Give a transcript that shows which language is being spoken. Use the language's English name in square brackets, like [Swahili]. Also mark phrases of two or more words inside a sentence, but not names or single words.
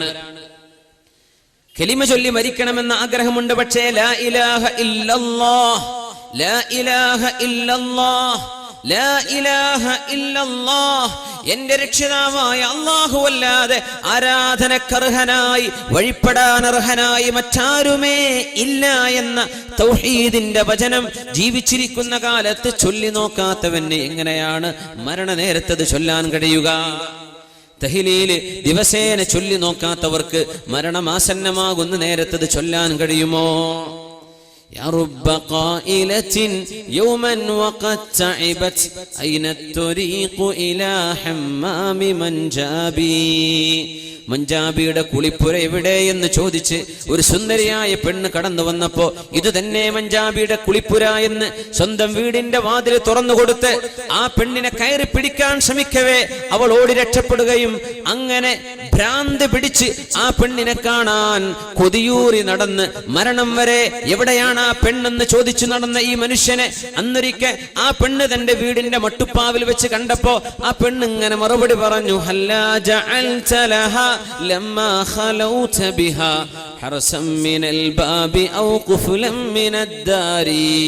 [Malayalam] കലിമ ചൊല്ലി മരിക്കണമെന്ന ആഗ്രഹമുണ്ട്, പക്ഷേ [Arabic] لا إله إلا الله, لا إله إلا الله, لا إله إلا الله, [Malayalam] എന്റെ രക്ഷിതാവായ അല്ലാഹു അല്ലാതെ ആരാധനക്കർഹനായി വഴിപ്പെടാനർഹനായി മറ്റാരുമേ ഇല്ല എന്ന തൗഹീദിന്റെ വചനം ജീവിച്ചിരിക്കുന്ന കാലത്ത് ചൊല്ലി നോക്കാത്തവന് എങ്ങനെയാണ് മരണനേരത്തത് ചൊല്ലാൻ കഴിയുക? തഹ്ലീൽ ദിവസേന ചൊല്ലി നോക്കാത്തവർക്ക് മരണമാസന്നമാകുന്ന നേരത്തത് ചൊല്ലാൻ കഴിയുമോ? [Arabic] يا رب قائلة يوما وقد تعبت أين الطريق إلى حمام منجابي. [Malayalam] മഞ്ചാബിയുടെ കുളിപ്പുര എവിടെ എന്ന് ചോദിച്ച് ഒരു സുന്ദരിയായ പെണ്ണ് കടന്നു വന്നപ്പോ ഇത് തന്നെ മഞ്ചാബിയുടെ കുളിപ്പുര എന്ന് സ്വന്തം വീടിന്റെ വാതിൽ തുറന്നു കൊടുത്ത് ആ പെണ്ണിനെ കയറി പിടിക്കാൻ ശ്രമിക്കവേ അവൾ ഓടി രക്ഷപ്പെടുകയും അങ്ങനെ ഭ്രാന്ത് പിടിച്ച് ആ പെണ്ണിനെ കാണാൻ കൊതിയൂറി നടന്ന് മരണം വരെ എവിടെയാണ് ആ പെണ്ണെന്ന് ചോദിച്ചു നടന്ന ഈ മനുഷ്യനെ അന്നൊരിക്കൽ ആ പെണ്ണ് തന്റെ വീടിന്റെ മട്ടുപ്പാവിൽ വെച്ച് കണ്ടപ്പോ ആ പെണ്ണ് ഇങ്ങനെ മറുപടി പറഞ്ഞു, [Arabic] هلا جعلت لها لما خلوت بها حرسا من الباب أو قفلا من الدار.